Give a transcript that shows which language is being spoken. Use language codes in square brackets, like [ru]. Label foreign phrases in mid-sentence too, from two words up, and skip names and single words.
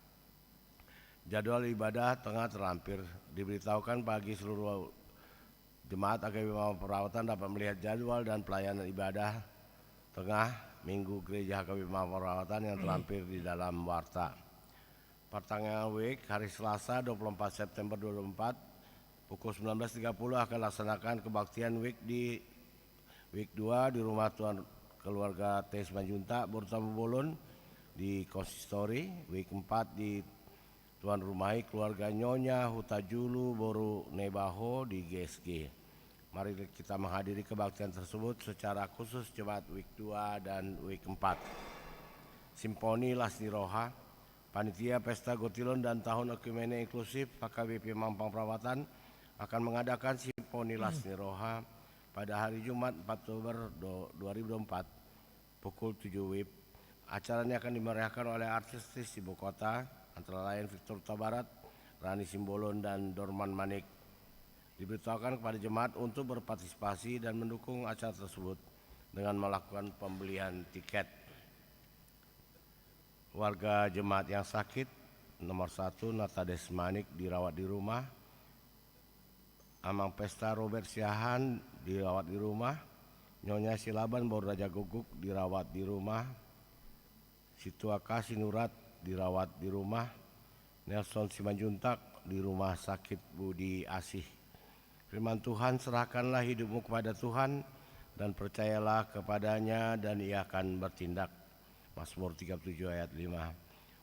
[id] Jadwal ibadah tengah terlampir. Diberitahukan bagi seluruh jemaat AKBP Mampang Perawatan dapat melihat jadwal dan pelayanan ibadah tengah Minggu Gereja HKBP Mampang Perawatan yang terlampir di dalam warta. Pertengahan week hari Selasa 24 September 2024 pukul 19.30 akan laksanakan kebaktian week di week 2 di rumah Tuhan keluarga T. Simanjuntak Borutamu Bolon di konsistori, week 4 di Tuan Rumahi keluarga Nyonya Hutajulu Boru Nebaho di GSG. Mari kita menghadiri kebaktian tersebut secara khusus Jemaat week 2 dan week 4. Simponi Lasni Roha, Panitia Pesta Gotilon dan Tahun Ekumene Inklusif HKBP Mampang Perawatan akan mengadakan Simponi Lasni Roha pada hari Jumat 4 Oktober 2024 pukul 7 WIB. Acaranya akan dimeriahkan oleh artis ibu kota antara lain Victor Huta Barat, Rani Simbolon dan Dorman Manik. Diberitahukan kepada jemaat untuk berpartisipasi dan mendukung acara tersebut dengan melakukan pembelian tiket. Warga jemaat yang sakit, nomor 1 Nata Desmanik dirawat di rumah, Amang Pesta Robert Siahan dirawat di rumah, Nyonya Silaban Baru Raja Guguk dirawat di rumah, Situaka Sinurat dirawat di rumah, Nelson Simanjuntak di rumah sakit Budi Asih. Firman Tuhan, serahkanlah hidupmu kepada Tuhan dan percayalah kepadanya dan ia akan bertindak. Mazmur 37 ayat 5.